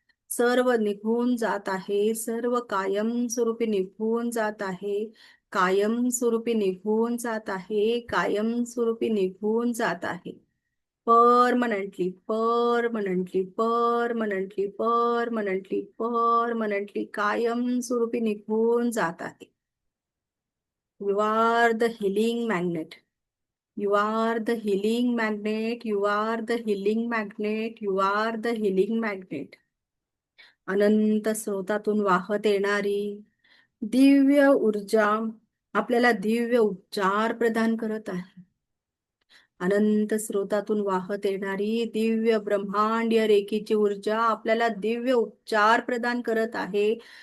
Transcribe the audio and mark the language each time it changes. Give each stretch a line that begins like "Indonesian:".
Marathi: सर्व निघून जात आहे. सर्व कायमस्वरूपी निघून जात आहे. कायमस्वरूपी निघून जात आहे. कायमस्वरूपी निघून जात आहे.
English: permanently, permanently, permanently, permanently, permanently
Marathi: कायमस्वरूपी निघून जात आहे.
English: You are the healing magnet. You are the healing magnet. You are the healing magnet. You are the healing magnet.
Marathi: अनंत स्रोतातून वाहत येणारी दिव्य ऊर्जा आपल्याला दिव्य उपचार प्रदान करत आहे. अनंत स्रोतातून वाहत येणारी दिव्य ब्रह्मांडीय रेखीची ऊर्जा आपल्याला दिव्य उपचार प्रदान करत आहे.